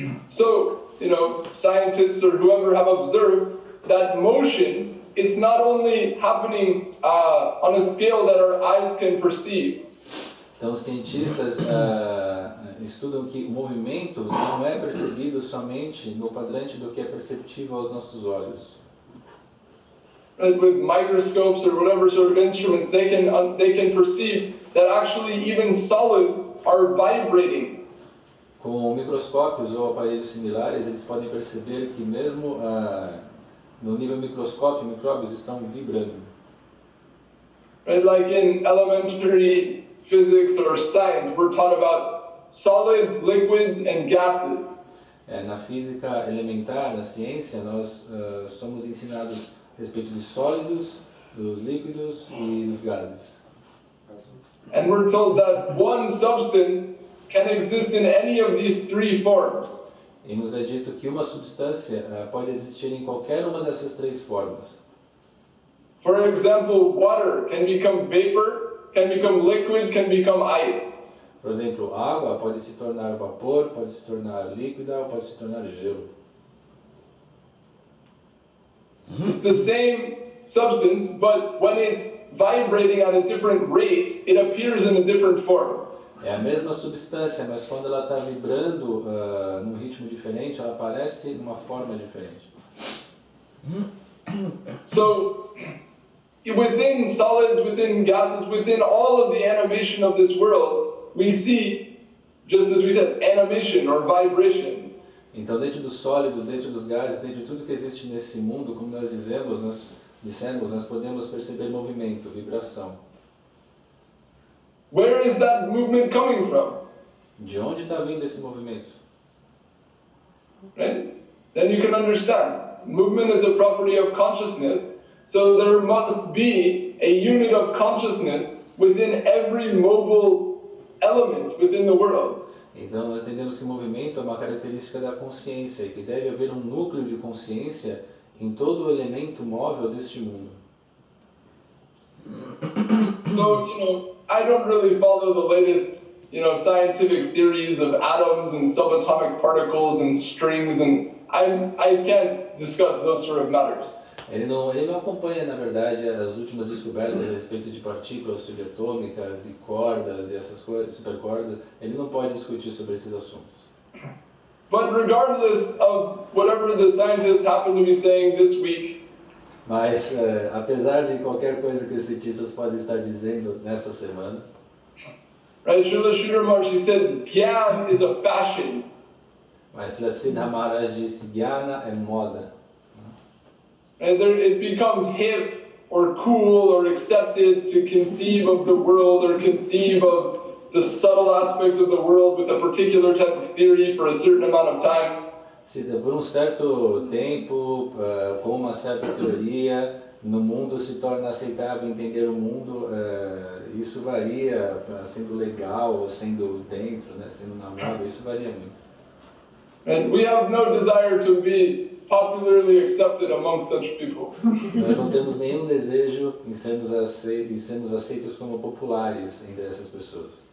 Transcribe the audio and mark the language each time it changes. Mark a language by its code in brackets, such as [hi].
[en] So, you know, scientists or whoever have observed that motion, it's not only happening on a scale that our eyes can perceive. [pt] Então, os cientistas estudam que o movimento não é percebido somente no quadrante do que é perceptível aos nossos olhos. [en] And with microscopes or whatever sort of instruments, they can perceive that actually even solids are vibrating. [pt] Com microscópios ou aparelhos similares, eles podem perceber que mesmo no nível microscópio, micróbios estão vibrando. [en] Right? Like in elementary physics or science, we're taught about solids, liquids, and gases. [pt] Na física elementar, na ciência, nós somos ensinados a respeito de sólidos, dos líquidos e dos gases. [en] And we're told that one substance can exist in any of these three forms. [pt] E nos é dito que uma substância pode existir em qualquer uma dessas três formas. [en] For example, water can become vapor, can become liquid, can become ice. [pt] Por exemplo, água pode se tornar vapor, pode se tornar líquida, pode se tornar gelo. [en] It's the same substance, but when it's vibrating at a different rate, it appears in a different form. [pt] É a mesma substância, mas quando ela está vibrando num ritmo diferente, ela aparece numa forma diferente. [en] So, within solids, within gases, within all of the animation of this world, we see, just as we said, animation or vibration. [pt] Então, dentro do sólido, dentro dos gases, dentro de tudo que existe nesse mundo, como nós dissemos, nós podemos perceber movimento, vibração. [en] Where is that movement coming from? [pt] De onde está vindo esse movimento? [en] Right? Then you can understand. Movement is a property of consciousness, so there must be a unit of consciousness within every mobile element within the world. [pt] Então nós entendemos que o movimento é uma característica da consciência e que deve haver um núcleo de consciência em todo o elemento móvel deste mundo. [en] So, I don't really follow the latest, scientific theories of atoms and subatomic particles and strings, and I can't discuss those sort of matters. [pt] Ele não acompanha, na verdade, as últimas descobertas a respeito de partículas subatômicas e cordas e essas coisas, supercordas. Ele não pode discutir sobre esses assuntos. [en] But regardless of whatever the scientists happen to be saying this week, [pt] mas, apesar de qualquer coisa que os cientistas podem estar dizendo nessa semana, [en] right, Srila Maharaj said, Gyan is a fashion. [pt] Mas Sripad Maharaj disse, Jnana é moda. [en] And it becomes hip or cool or accepted to conceive of the world or conceive of the subtle aspects of the world with a particular type of theory for a certain amount of time. [pt] Se por um certo tempo, com uma certa teoria, no mundo se torna aceitável entender o mundo, isso varia, sendo legal ou sendo dentro, né, sendo na moda, isso varia muito. [en] And we have no desire to be popularly accepted among such people. [pt] Nós não temos nenhum desejo em sermos aceitos como populares entre essas pessoas.